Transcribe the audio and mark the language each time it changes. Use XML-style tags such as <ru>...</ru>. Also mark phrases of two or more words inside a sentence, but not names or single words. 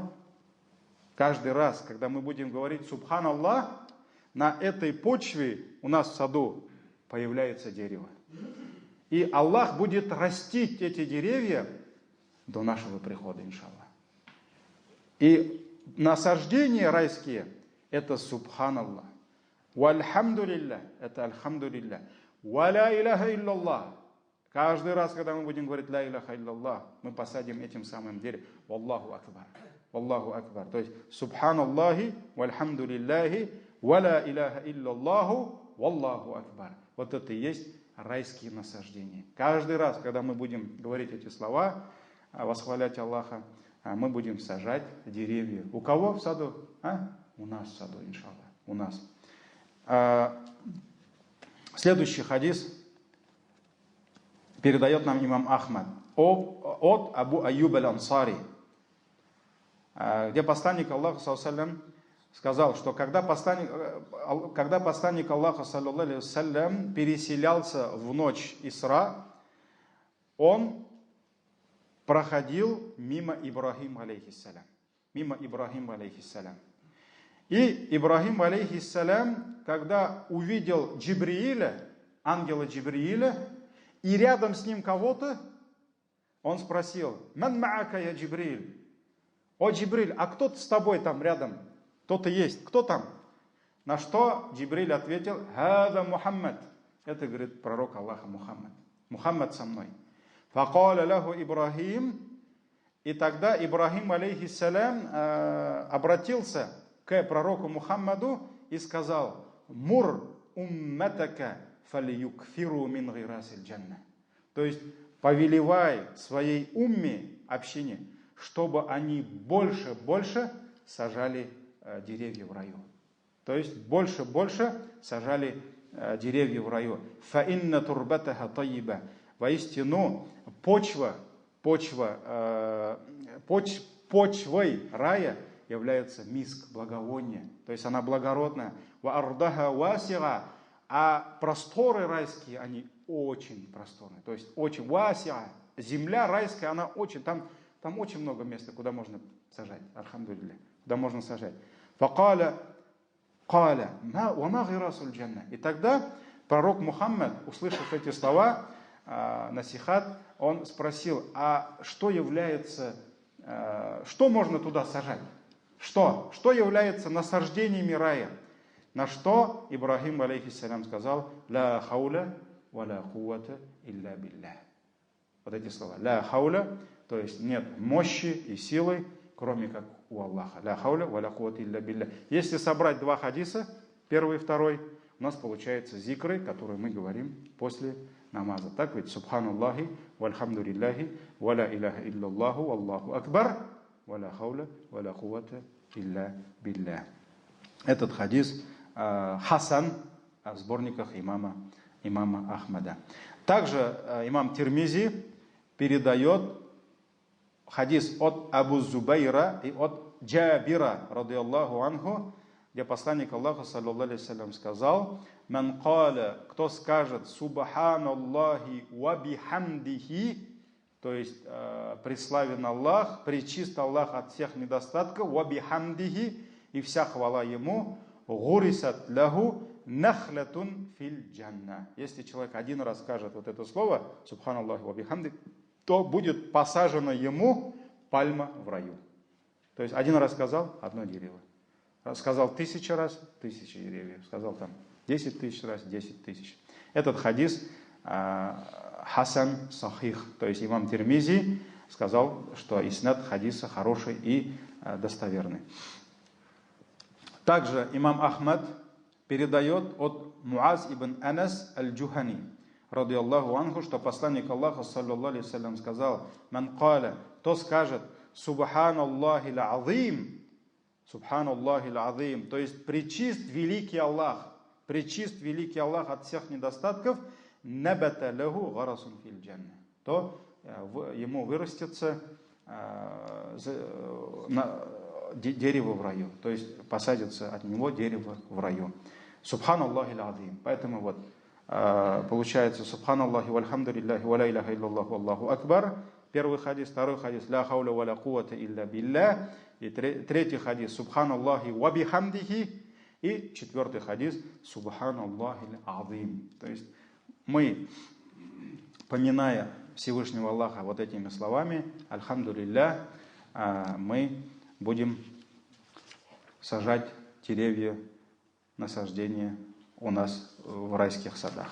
<ru>Каждый раз, когда мы будем говорить субханаллах, на этой почве у нас в саду появляется дерево. И Аллах будет растить эти деревья до нашего прихода, иншаллах. И насаждения райские – это субханаллах. Вальхамдулилля – это альхамдулилля.</ru> <ar>ولا إله إلا الله.</ar> <ru>Каждый раз, когда мы будем говорить</ru> <ar>لا إله إلا الله,</ar> <ru>мы посадим этим самым деревом.</ru> <ar>والله أكبر. والله أكبر.</ar> <ru>То есть</ru> <ar>سبحان الله، والحمد لله، ولا إله إلا الله، والله أكبر.</ar> <ru>Вот это и есть райские насаждения. Каждый раз, когда мы будем говорить эти слова, восхвалять Аллаха, мы будем сажать деревья. У кого в саду? У нас в саду, иншаллах. У нас. Следующий хадис передает нам имам Ахмад от Абу Аюб аль-Ансари, где посланник Аллаха саллаллаху сказал, что когда посланник Аллаха</ru> <ar>صلى الله عليه وسلم</ar> <ru>переселялся в ночь Исра, он проходил мимо Ибрахима алейхиссалям. Мимо Ибрахима алейхиссалям. И Ибрахим алейхиссалям, когда увидел Джибрииля, ангела Джибрииля, и рядом с ним кого-то, он спросил:</ru> <ar>«من معك يا جبريل?»</ar> <ru>«О, Джибриль, а кто с тобой там рядом? Кто-то есть, кто там?» На что Джибриль ответил:</ru> <ar>«هذا محمد».</ar> <ru>Это, говорит, пророк Аллаха Мухаммад. Мухаммад со мной.</ru> <ar>فقال له إبراهيم.</ar> <ru>И тогда Ибрахим алейхиссалям обратился к пророку Мухаммаду и сказал:</ru> <ar>«مر أمتك فليكثر من غراس الجنة».</ar> <ru>То есть повелевай своей умме, общине, чтобы они больше сажали деревья в раю. То есть больше сажали деревья в раю.</ru> <ar>فَإِنَّ تُرْبَتَهَا طَيِّبَةً.</ar> <ru>Воистину, почвой рая является миск, благовоние. То есть она благородная.</ru> <ar>وَأَرْضَهَا وَاسِعَةً.</ar> <ru>А просторы райские, они очень просторные. То есть очень васиа. Земля райская, она очень, там очень много места, куда можно сажать. Альхамдулилля. Куда можно сажать.</ru> <ar>فَقَالَ وَمَا غِرَاسُ الْجَنَّةِ.</ar> <ru>И тогда пророк Мухаммад, услышав эти слова, насихат, он спросил, а что является, что можно туда сажать? Что является насаждениями рая? На что Ибрахим, алейхиссалям, сказал:</ru> <ar>«لا حول ولا قوة إلا بالله».</ar> <ru>Вот эти слова.</ru> <ar>«لا حول»,</ar> <ru>то есть нет мощи и силы, кроме как у Аллаха.</ru> <ar>«لا حول ولا قوة إلا بالله».</ar> <ru>Если собрать два хадиса, первый и второй, у нас получается зикры, которые мы говорим после намаза. Так ведь?</ru> <ar>سبحان الله، والحمد لله، ولا إله إلا الله، والله أكبر، ولا حول ولا قوة إلا بالله.</ar> <ru>Этот хадис Хасан в сборниках имама Ахмада. Также имам Тирмизи передает хадис от Абу Зубайра и от Джабира,</ru> <ar>رضي الله عنه,</ar> <ru>где посланник Аллаха,</ru> <ar>صلى الله عليه وسلم,</ar> <ru>сказал:</ru> <ar>«من قال»,</ar> <ru>кто скажет</ru> <ar>«سبحان الله وبحمده»,</ar> <ru>то есть преславен Аллах, пречист Аллах от всех недостатков,</ru> <ar>«وبحمده»,</ar> <ru>и вся хвала Ему,</ru> <ar>«غرست له نخلة في الجنة».</ar> <ru>Если человек один раз скажет вот это слово</ru> <ar>«سبحان الله وبحمده»,</ar> <ru>то будет посажено ему пальма в раю. То есть один раз сказал — одно дерево. Сказал 1000 раз — 1000 деревьев. Сказал там 10 000 раз — 10 000. Этот хадис</ru> <ar>حسن صحيح,</ar> <ru>то есть имам Тирмизи сказал, что иснад хадиса хороший и достоверный. Также имам Ахмад передает от Муаз ибн Анас аль-Джухани,</ru> <ar>رضي الله عنه,</ar> <ru>что посланник Аллаха,</ru> <ar>صلى الله عليه وسلم,</ar> <ru>сказал:</ru> <ar>«من قال»,</ar> <ru>то скажет</ru> <ar>«سبحان الله العظيم», «سبحان الله العظيم»,</ar> <ru>то есть пречист великий Аллах от всех недостатков,</ru> <ar>«نبت له غرس في الجنة»,</ar> <ru>то ему вырастется дерево в раю, то есть посадится от него дерево в раю.</ru> <ar>سبحان الله العظيم.</ar> <ru>Поэтому вот получается</ru> <ar>سبحان الله والحمد لله ولا إله إلا الله والله أكبر.</ar> <ru>Первый хадис, второй хадис</ru> <ar>لا حول ولا قوة إلا بالله.</ar> <ru>И третий хадис</ru> <ar>سبحان الله وبحمده.</ar> <ru>И четвертый хадис</ru> <ar>سبحان الله العظيم.</ar> <ru>То есть мы, поминая Всевышнего Аллаха вот этими словами, альхамдулиллах, мы будем сажать деревья, насаждения у нас в райских садах.</ru>